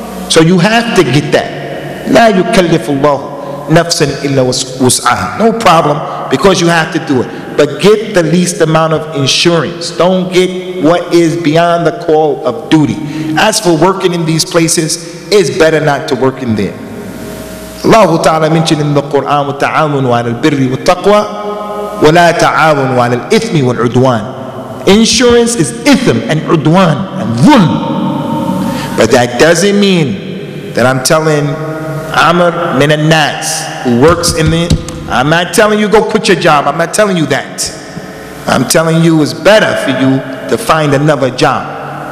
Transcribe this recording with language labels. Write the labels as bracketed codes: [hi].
[en] So you have to get that. [ar] La yukallifullahu nafsan illa wus'aha. [en] No problem, because you have to do it. But get the least amount of insurance. Don't get what is beyond the call of duty. As for working in these places, it's better not to work in there. Allah Ta'ala mentioned in the Quran, [ar] وَتَعَاوَنُوا عَلَى الْبِرِّ وَالتَّقْوَى وَلَا تَعَاوَنُوا عَلَى الْإِثْمِ وَالْعُدْوَانِ. [en] Insurance is ithm and udwan and dhulm. But that doesn't mean that I'm telling Amr min al-Nas, who works in the, I'm not telling you go quit your job. I'm not telling you that. I'm telling you it's better for you to find another job.